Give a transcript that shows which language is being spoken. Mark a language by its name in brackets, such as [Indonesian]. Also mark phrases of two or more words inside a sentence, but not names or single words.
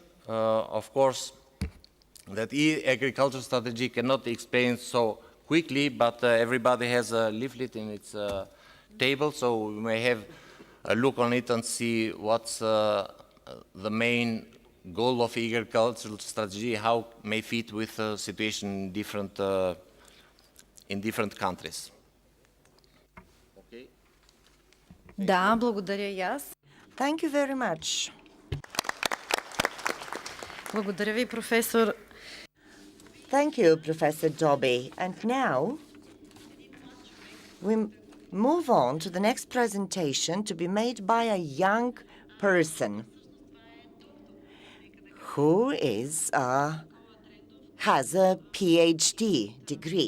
[English] Of course, that e-agricultural strategy cannot be explained so quickly, but everybody has a leaflet in its table, so we may have a look on it and see what's the main goal of agricultural strategy, how it may fit with the situation in different countries. Okay. [Bulgarian] Да, благодаря и аз. [English] Thank you very much. [Bulgarian] Благодаря ви, професор. [English] Thank you, Professor Dobby. And now we move on to the next presentation to be made by a young person who has a PhD degree.